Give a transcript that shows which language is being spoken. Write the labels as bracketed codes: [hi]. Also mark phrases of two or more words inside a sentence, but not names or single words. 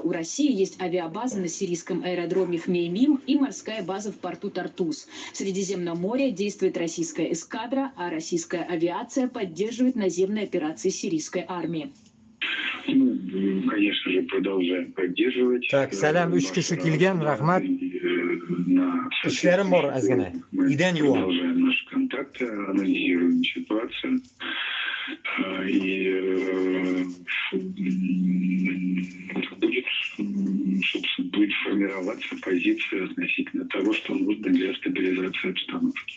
[ru] У России есть авиабаза на сирийском аэродроме Хмеймим и морская база в порту Тартус. В Средиземном море действует российская эскадра, а российская авиация поддерживает наземные операции сирийской армии. Ну, конечно же, продолжаем поддерживать. Так, [uz] salam 3 kishi kelgan, rahmat. Ishlarim bor ozgina. Uydan yuvaman. [ru] Продолжаем наши контакты, анализируем ситуацию. И будет формироваться позиция относительно того, что нужно для стабилизации обстановки.